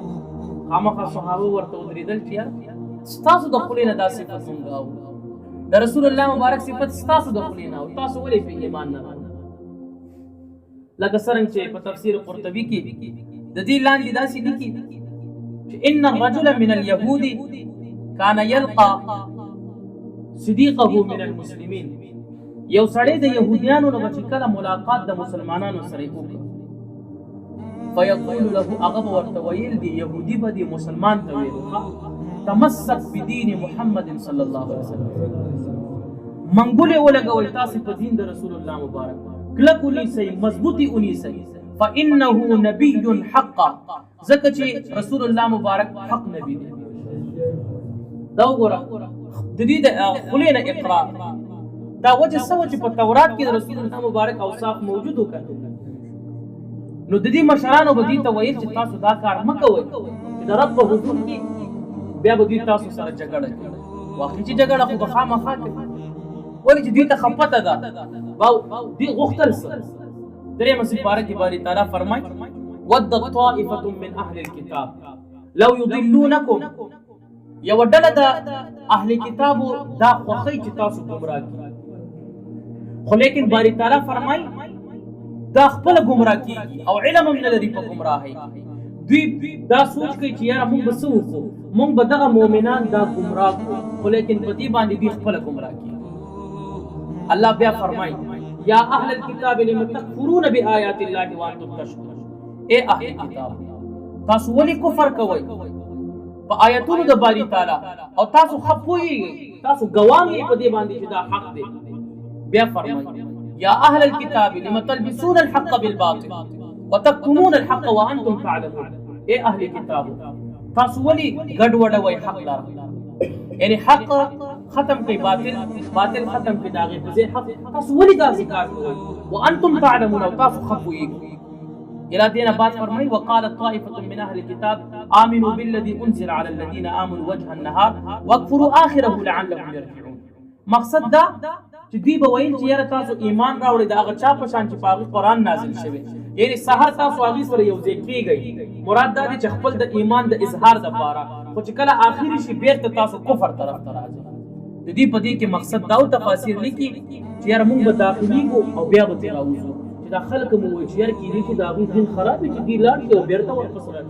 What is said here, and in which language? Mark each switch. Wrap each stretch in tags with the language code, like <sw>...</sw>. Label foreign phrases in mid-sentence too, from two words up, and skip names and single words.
<ps>خامخا صحابه ورته ودرېدل چې یار ستاسو د خولې نه دا صفت مونږ اورو، د رسول الله مبارک صفت ستاسو د خولې نه اورو، تاسو ولې په ایمان نه راغلئ؟ لکه څرنګه چې په تفسیر قرطبي کې د دې لاندې داسې لیکي چې</ps> <ar>ان الرجل من اليهود كان يلقى صديقه من المسلمين،</ar> <ps>یو سړی د يهوديانو نه چې کله ملاقات د مسلمانانو سره وکړي</ps> <ar>فيقول له،</ar> <ps>هغه به ورته ویل دی يهودي به دی مسلمان ته ویل</ps> <ar>تمسك بدين محمد صلى الله عليه وسلم،</ar> <ps>منګولې ولګوئ تاسې په دین د رسول الله مبارک، کلک ونیسئ، مضبوطي ونیسئ،</ps> <ar>فانه نبي حقا،</ar> <ps>ځکه چې رسول الله مبارک حق نبی دی. دا وګوره د دې د خولې نه اقرار، دا وجه څه وه چې په تورات کې د رسول الله مبارک اوصاف موجود وکړه. نو د دې مشرانو به دې ته ویل چې تاسو دا کار مه کوئ چې د رب په حضور کې بیا به دوی تاسو سره جګړه کوي. واقعي چې جګړه خو به خامخا کوي، ولې چې دوی ته ښه پته ده دوی غوښتل څه. درېیمه سپاره کې باري تعالی فرمایي</ps> <ar>ود طائفة من اهل الكتاب لو يضلونکم،</ar> <ps>یوه ډله د اهل کتابو دا خوښوي چې تاسو ګمراه کړي، خو لیکن باري تعالی فرمایي دا خپله ګمراه کېږي او علم هم نه لري په ګمراهۍ. دوی دا سوچ کوي چې یاره موږ به څه وکړو، موږ به دغه مؤمنان دا ګمراه کړو، خو لیکن په دې باندې دوی خپله ګمراه کېږي.</ps> <ar>الله</ar> <ps>بیا فرمایي</ps> <ar>یا اهل الكتاب لم تکفرون بآیات الله وانتم تشهدون،</ar> <ps>اے اهل کتاب تاسو ولې کفر کوئ په آیتونو د باري تعالی او تاسو ښه پوهېږئ، تاسو ګواه یې په دې باندې چې دا حق دی. بیا فرمایي</ps> <ar>یا اهل الكتاب لم تلبسون الحق بالباطل وتكتمون الحق وانتم تعلمون،</ar> <ps>اے اهل کتاب تاسو ولې ګډوډوئ حق لاره، یعنی حق ختم کوي باطل، باطل ختم کوي د هغې په ځای حق، تاسو ولې داسې کار کوئ</ps> <ar>وانتم تعلمون</ar> <ps>او تاسو ښه پوهېږئ.</ps> <ar>الى دين بعد فرمي وقالت طائفة من أهل الكتاب آمنوا بالذي أنزل على الذين آمنوا وجه النهار واكفروا آخره لعلهم يرجعون.</ar> <ps>مقصد دا چې دوی به ویل چې یاره تاسو ایمان راوړئ د هغه چا په شان چې په هغې قرآن نازل شوی، یعنې سهار تاسو هغې سره یو ځای کېږئ. مراد دا دی چې خپل د ایمان د اظهار دپاره، خو چې کله آخري شي بېرته تاسو کفر طرف ته راځئ. د دې په دې کې مقصد دا تفاسیر لیکي چې یاره موږ به داخلېږو او بیا به ترې راوځو، دا خلک مو وایي چې یار کېدای شي د هغوی دین خراب وي چې دوی لاړ شي او بېرته واپس راشي.</ps>